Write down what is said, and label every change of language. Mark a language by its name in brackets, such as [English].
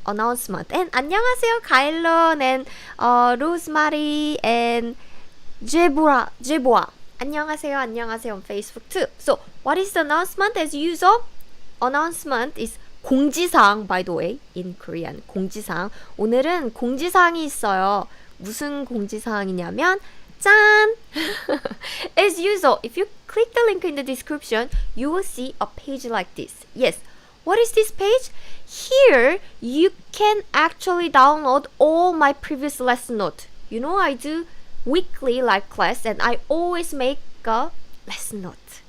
[English] And [Korean] 안녕하세요, [English] 가일론 and Rosemary and Jeboa. [Korean] 안녕하세요 [English] on Facebook too. So, what is the announcement? As usual, announcement is 공지사항, by the way, in Korean. [Korean] 공지사항. 오늘은 공지사항이 있어요. 무슨 공지사항이냐면 짠! [English] As usual, if you click the link in the description, you will see a page like this. Yes. What is this page? Here, you can actually download all my previous lesson notes. You know, I do weekly live class and I always make a lesson note.